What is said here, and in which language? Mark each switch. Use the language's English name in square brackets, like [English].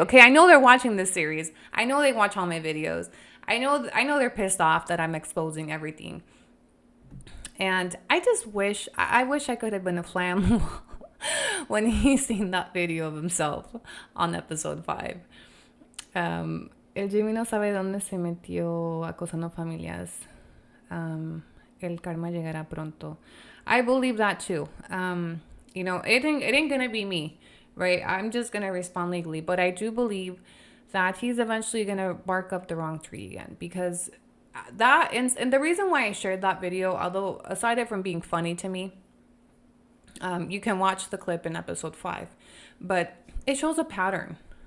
[English] Okay. I know they're watching this series. I know they watch all my videos. I know they're pissed off that I'm exposing everything. And I just wish I could have been a flam when he seen that video of himself on episode 5. [Spanish] El Jimmy no sabe dónde se metió acosando familias. El karma llegará pronto. [English] I believe that too. It ain't gonna be me, right? I'm just gonna respond legally. But I do believe that he's eventually gonna bark up the wrong tree again, because that and the reason why I shared that video, although aside from being funny to me, you can watch the clip in episode 5, but it shows a pattern.